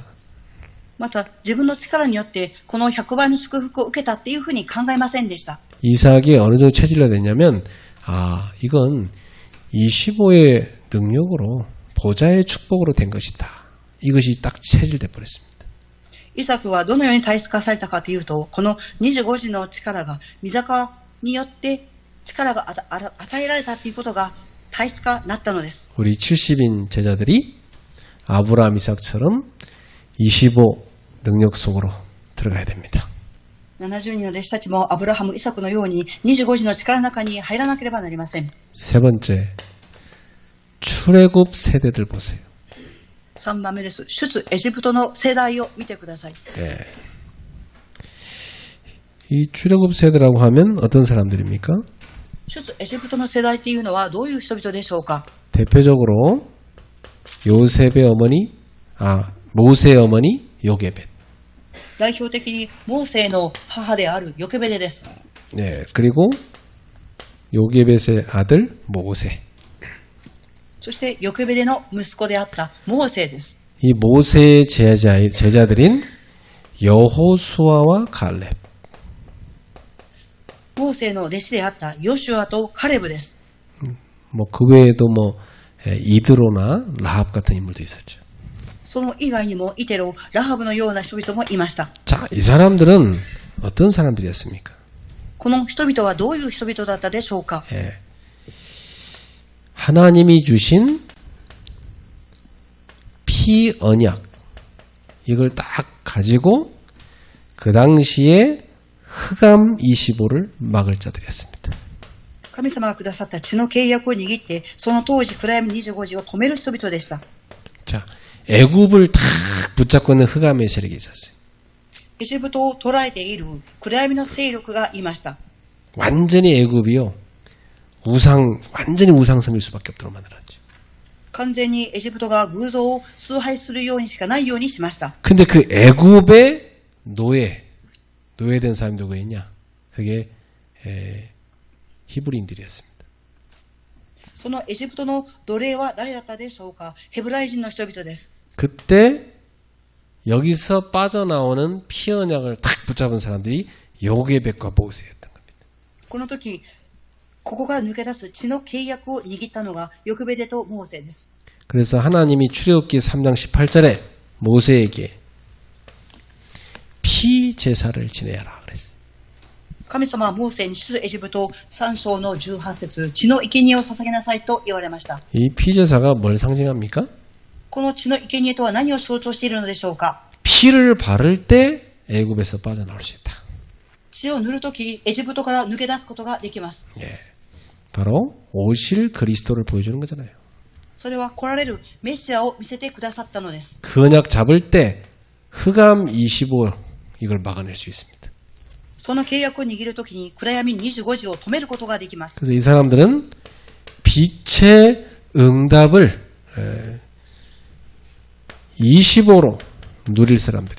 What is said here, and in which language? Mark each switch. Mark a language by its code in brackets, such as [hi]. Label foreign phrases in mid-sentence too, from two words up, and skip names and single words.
[ja] また自分の力によってこの100倍の祝福を受けたっていうふうに考えませんでした。 [ko] 이삭이 어느 정도 체질로 됐냐면 이건 25의 능력으로 보좌의 축복으로 된 것이다. 이것이 딱 체질돼 버렸습니다. [ja] イサクはどのように体質化されたかというと、この25時の力が御坂によって力が与えられたということが体質化になったのです。 [ko] 우리 70인 제자들이 아브라함 이삭처럼 25 능력 속으로 들어가야 됩니다. [ja] 70 人の弟子たちもアブラハム、イサクのように25時の力の中に入らなければなりません。 [ko] 세 번째, 출애굽 세대들 보세요. [ja] 3 番目です。出エジプトの世代を見てください。 [ko] 이 출애굽 세대라고 하면 어떤 사람들입니까? [ja] 出エジプトの世代というのはどういう人々でしょうか。 [ko] 대표적으로 요셉의 어머니, 모세의 어머니 요게벳. [ja] 代表的にモーセの母であるヨケベデです。 [ko] 네, 그리고 요게벳의 아들 모세. [ja] そしてヨケベデの息子であったモーセです。 [ko] 이 모세의 제자들인 여호수아와 갈렙. [ja] モーセの弟子であったヨシュアとカレブです。 [ko] 그 외에도 이드로나 라합 같은 인물도 있었죠. [ja] その以外にもイテロ、ラハブのような人々もいました。 [ko] 자, 이 사람들은 어떤 사람들이었습니까? [ja] この人々はどういう人々だったでしょうか。 [ko] 하나님이 주신 피언약 이걸 딱 가지고 그 당시에 흑암 25를 막을 자들이었습니다. [ja] 神様がくださった血の契約を握って、その当時暗闇25時を止める人々でした。 [ko] 자, 애굽을 딱 붙잡고 있는 흑암의 세력이 있었어요. [ja] エジプトを捉えている暗闇の勢力がいました。 [ko] 완전히 애굽이요. 완전히 우상 섬길 수밖에 없도록 만들었죠. [ja] 完全にエジプトが偶像を崇拝するようにしかないようにしました。 [ko] 근데 그 애굽의 노예된 사람이 누구였냐? 그게 히브리인들이었습니다. [ja] そのエジプトの奴隷は誰だったでしょうか。ヘブライ人の人々です。 [ko] 그때 여기서 빠져나오는 피언약을 탁 붙잡은 사람들이 요게벳과 모세였던 겁니다. [ja] この時、ここが抜け出す血の契約を握ったのがヨケベデとモーセです。 [ko] 그래서 하나님이 출애굽기 3장 18절에 모세에게 피 제사를 지내라 그랬어요. [ja] 神様はモーセに出エジプト3章の18節、血の生贄を捧げなさいと言われました。 [ko] 이 피 제사가 뭘 상징합니까? [ja] この血の生贄とは何を象徴しているのでしょうか。 [ko] 피를 바를 때 애굽에서 빠져나올 수 있다. [ja] 血を塗るとき、エジプトから抜け出すことができます。 [ko] 바로 오실 그리스도를 보여주는 거잖아요. [ja] それは来られるメシアを見せてくださったのです。 [ko] 그 언약 잡을 때 흑암 25 이걸 막아낼 수 있습니다. [ja] その契約を握るときに暗闇25時を止めることができます。 [ko] 그래서 이 사람들은 빛의 응답을 25로 누릴 사람들이.